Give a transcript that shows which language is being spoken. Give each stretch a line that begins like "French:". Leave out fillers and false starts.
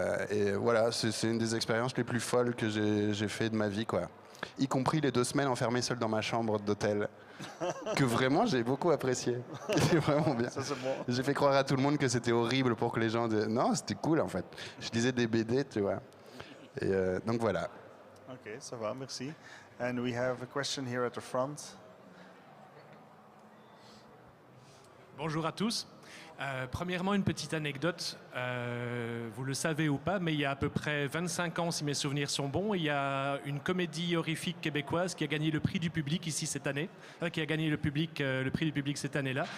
French: Et voilà, c'est une des expériences les plus folles que j'ai fait de ma vie, quoi. Y compris les 2 semaines enfermées seul dans ma chambre d'hôtel, que vraiment j'ai beaucoup apprécié. C'était vraiment bien. Ça, c'est bon. J'ai fait croire à tout le monde que c'était horrible pour que les gens disent non, c'était cool en fait. Je lisais des BD, tu vois. Et donc voilà. Ok, ça va, merci.
English: And we have a question here at the front.
French: Bonjour à tous. Premièrement, une petite anecdote. Vous le savez ou pas, mais il y a à peu près 25 ans, si mes souvenirs sont bons, il y a une comédie horrifique québécoise qui a gagné le prix du public ici cette année, qui a gagné le prix du public cette année-là.